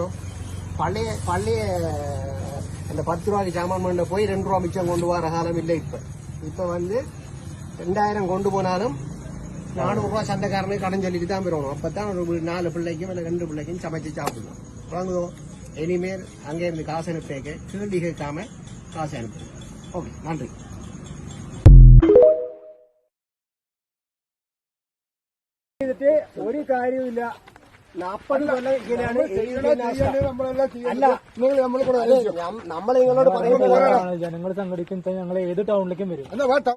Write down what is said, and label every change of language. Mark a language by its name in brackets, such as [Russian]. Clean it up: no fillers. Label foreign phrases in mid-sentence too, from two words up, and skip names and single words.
[Tamil] பழைய அந்த 10 ரூபாய்க்கு சாமான் பண்ண போய் 2 ரூபா மிச்சம் கொண்டு வர காலம் இல்லை. இப்போ வந்து 2000 கொண்டு போனாலும் 400 ரூபா சந்தைக்காரனுக்கு கடன் சொல்லிட்டு தான் போயிடணும். அப்போ தான் ஒரு 4 பிள்ளைக்கும் இல்லை 2 பிள்ளைக்கும் சமைச்சு சாப்பிடணும். வாங்குவோம். இனிமேல் அங்கே இருந்து காசு அனுப்பிக்க கேள்வி கேட்காம காசு அனுப்புங்க. ஓகே, நன்றி. [Malayalam] ഒരു കാര്യമില്ല. 40 കൊല്ലം ഇങ്ങനെയാണ്. നമ്മൾ നിങ്ങളോട് പറയുന്നത് ജനങ്ങൾ സംഘടിക്കും ഞങ്ങൾ ഏത് ടൗണിലേക്കും വരും.